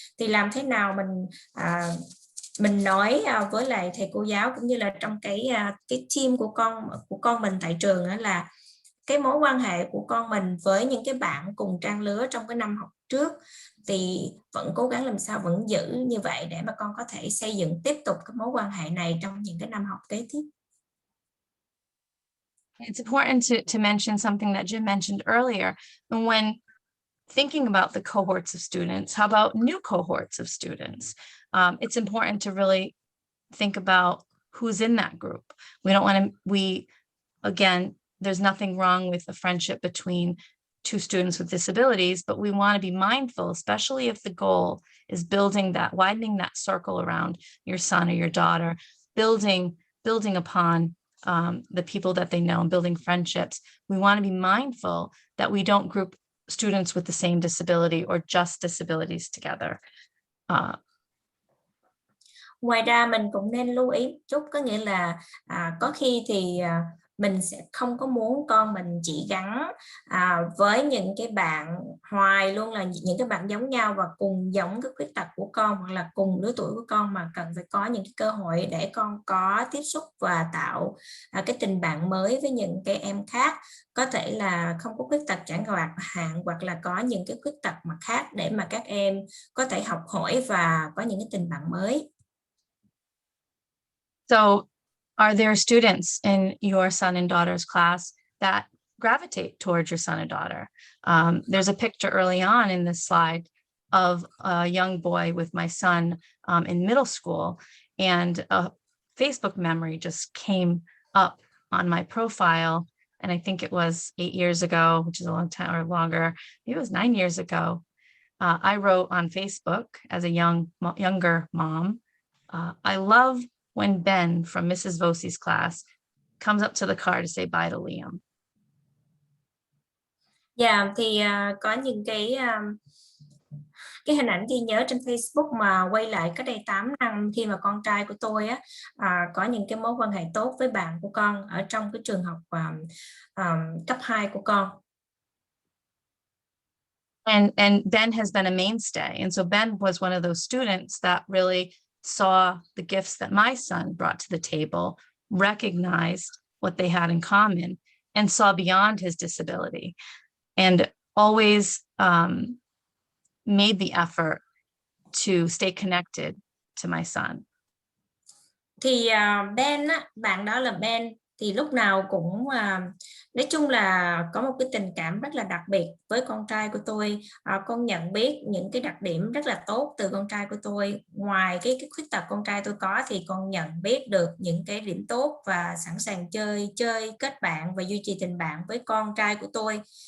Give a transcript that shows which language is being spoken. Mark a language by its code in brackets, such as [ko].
[vi] Thì làm thế nào mình nói với lại thầy cô giáo cũng như là trong cái team của con mình tại trường đó, là cái mối quan hệ của con mình với những cái bạn cùng trang lứa trong cái năm học trước thì vẫn cố gắng làm sao vẫn giữ như vậy để mà con có thể xây dựng tiếp tục cái mối quan hệ này trong những cái năm học kế tiếp. [en] It's important to mention something that Jim mentioned earlier. When thinking about the cohorts of students, how about new cohorts of students? It's important to really think about who's in that group. We don't want to, again, there's nothing wrong with a friendship between two students with disabilities, but we want to be mindful, especially if the goal is widening that circle around your son or your daughter, building upon the people that they know and building friendships. We want to be mindful that we don't group students with the same disability or just disabilities together. [vi] Ngoài ra mình cũng nên lưu ý chút, có nghĩa là có khi thì mình sẽ không có muốn con mình chỉ gắn với những cái bạn hoài luôn là những cái bạn giống nhau và cùng giống cái khuyết tật của con hoặc là cùng lứa tuổi của con, mà cần phải có những cái cơ hội để con có tiếp xúc và tạo cái tình bạn mới với những cái em khác, có thể là không có khuyết tật chẳng hạn, hoặc là có những cái khuyết tật mặt khác, để mà các em có thể học hỏi và có những cái tình bạn mới. [en] So are there students in your son and daughter's class that gravitate towards your son and daughter? There's a picture early on in this slide of a young boy with my son in middle school, and a Facebook memory just came up on my profile. And I think it was 8 years ago, which is a long time, or longer. Maybe it was 9 years ago. I wrote on Facebook as a younger mom, I love when Ben from Mrs. Vosie's class comes up to the car to say bye to Liam. [vi] Dạ, thì có những cái hình ảnh ghi nhớ trên Facebook mà quay lại cách đây 8 năm khi mà con trai của tôi có những cái mối quan hệ tốt với bạn của con ở trong cái trường học cấp 2 của con. [en] And Ben has been a mainstay. And so Ben was one of those students that really saw the gifts that my son brought to the table, recognized what they had in common, and saw beyond his disability, and always made the effort to stay connected to my son. [vi] Thì Ben bạn đó là Ben, thì lúc nào cũng nói chung là có một cái tình cảm rất là đặc biệt với con trai của tôi. Con nhận biết những cái đặc điểm rất là tốt từ con trai của tôi. Ngoài cái khuyết tật con trai tôi có, thì con nhận biết được những cái điểm tốt và sẵn sàng chơi kết bạn và duy trì tình bạn với con trai của tôi.